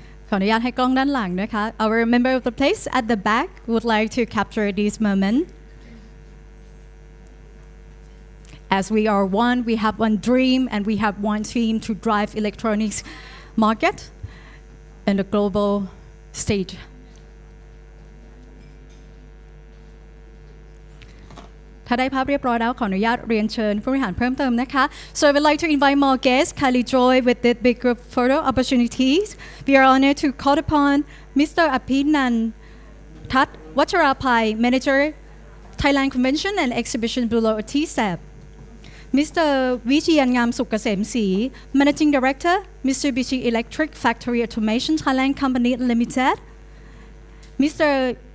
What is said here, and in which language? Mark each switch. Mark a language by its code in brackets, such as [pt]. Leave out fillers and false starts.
[en] Our member of the place at the back would like to capture this moment. As we are one, we have one dream and we have one team to drive electronics market in the global stage. [th] ถ้าได้ภาพเรียบร้อยแล้วขออนุญาตเรียนเชิญผู้บริหารเพิ่มเติมนะคะ [en] So I would like to invite more guests kindly join with the big group photo opportunities. We are honored to call upon Mr. Apinan Tat Vacharapai, Manager, Thailand Convention and Exhibition Bureau TSEP. Mr. Vijayan Ngam Sukkasem-Sri, Managing Director, Mitsubishi Electric Factory Automation Thailand Company Limited. Mr.